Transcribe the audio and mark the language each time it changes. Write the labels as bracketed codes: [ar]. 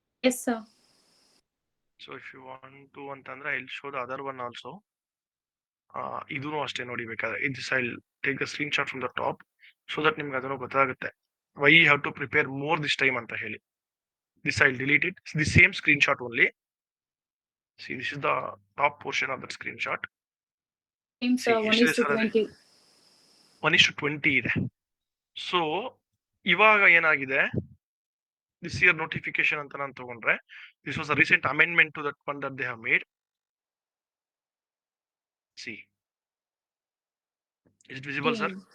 [en] Yes sir. So if you want to ಅಂತಂದ್ರೆ I will show the other one also. [kn] ಇದೂ ಅಷ್ಟೇ ನೋಡಿ ಬೇಕಾದ್ರೆ. [en] this I will take the screen shot from the top so that [kn] ನಿಮ್ಗೆ ಅದನ್ನು ಗೊತ್ತಾಗುತ್ತೆ [en] Why you have to prepare more this time ಅಂತ ಹೇಳಿ. This I'll delete it. It's the same screenshot only. See, this is the top portion of that screenshot. Team See, sir 1:20. [kn] 1:20 ಇದೆ. So ಇವಾಗ ಏನಾಗಿದೆ, [en] This year notification ಅಂತ ನಾನು ತಗೊಂಡ್ರೆ, this was a recent amendment to that one that they have made. See, is it visible, sir?